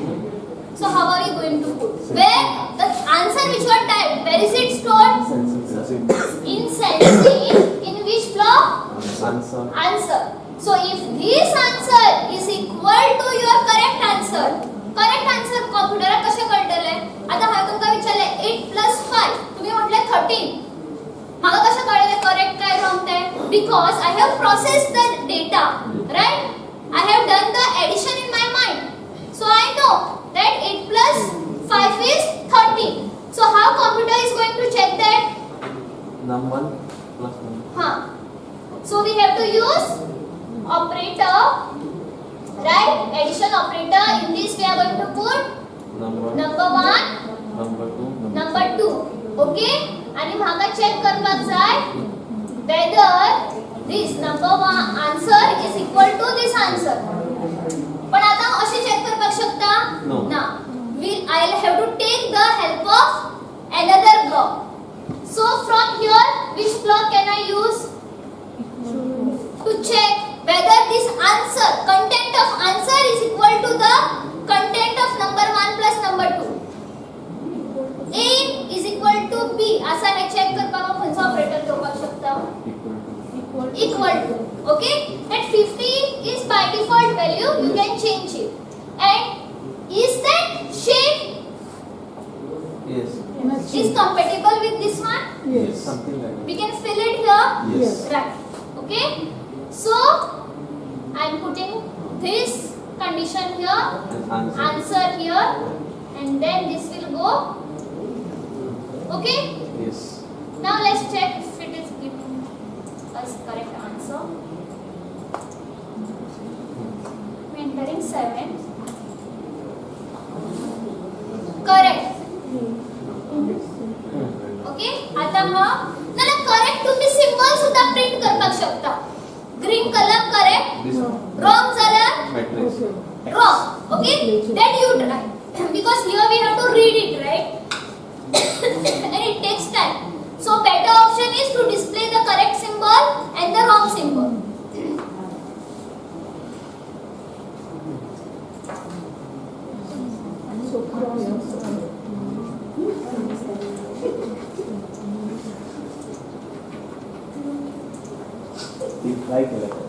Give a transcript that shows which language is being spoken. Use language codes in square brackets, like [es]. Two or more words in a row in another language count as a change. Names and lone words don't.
[en] So how are we going to put? Where the answer which you are typed, where is it stored? In sensitive. In which block? Answer. Answer. So if this answer is equal to your correct answer, correct answer computer [kok] कशे कळटले? आता हांवें तुमकां विचारले 8 plus 5 तुम्ही म्हटले 13. म्हाका कशे कळले correct काय wrong ते? [en] Because I have processed the data, right? I have done the addition in my mind. So I know that 8 plus 5 is 13. So how computer is going to check that? Number plus 1. Huh. So we have to use operator, right? Addition operator. In this we are going to put Number. number 1, Number 2. number 2. Okay? [kok] आणि म्हाका चेक करपाक जाय [en] whether this number 1 answer is equal to this answer. [kok] पण आता अशे चेक करपाक शकता? [en] No. [kok] ना. [en] I'll have to take the help of another block. So from here, which block can I use to check whether this answer, content of answer is equal to the content of number 1 plus number 2. A is equal to B. [kok] असा हे check करपाक खंयचो ऑपरेटर घेवपाक शकता? [en] Equal to. Okay? That 50 is by default value. You can change it. And is that shape Yes. is compatible with this one? Yes. Something like that. We can fill it here. Yes. Right. Okay. So I am putting this condition here, And answer. answer here, and then this will go. Okay. Yes. Now let's check if it is giving us correct answer. We are entering 7. Correct. [kok] ओके आता मग नाला करेक्ट तुम्ही सिम्बॉल सुद्धा प्रिंट करपाक शकता [en] green colour correct This one. [kok] रॉंग झाल्यार [en] Matrix. wrong. Okay, then you try because here we have to read it, right? And it takes time. So better option is to display the correct symbol and the wrong symbol. [kok] Try केलं.